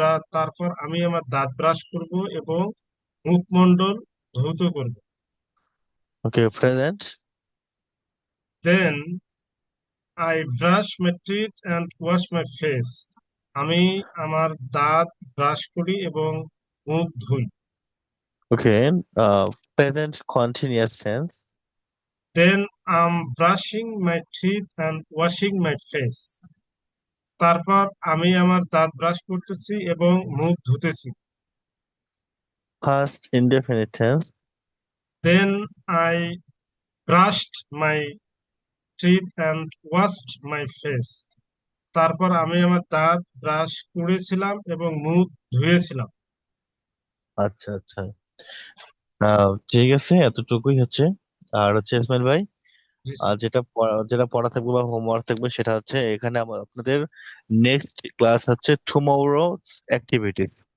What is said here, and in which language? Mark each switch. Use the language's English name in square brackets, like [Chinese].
[Bangla] তারপর আমি আমার দাঁত ব্রাশ করব এবং মুখমণ্ডল ধৌত করব। [English] Okay, present. Then I brush my teeth and wash my face. [Bangla] আমি আমার দাঁত ব্রাশ করি এবং মুখ ধুই। [English] Okay, present continuous tense. Then I'm brushing my teeth and washing my face. [Bangla] তারপর আমি আমার দাঁত ব্রাশ করতেছি এবং মুখ ধুতেছি। [English] First indefinite tense. Then I brushed my teeth and washed my face. [Bangla] তারপর আমি আমার দাঁত ব্রাশ করেছিলাম এবং মুখ ধুয়েছিলাম। আচ্ছা, আচ্ছা। ঠিক আছে, এতটুকুই হচ্ছে। আর হচ্ছে ইসমাইল ভাই, জি আর স্যার। যেটা পড়া থাকবে বা হোমওয়ার্ক থাকবে সেটা হচ্ছে এখানে আপনাদের নেক্সট ক্লাস হচ্ছে টুমরো অ্যাক্টিভিটিস।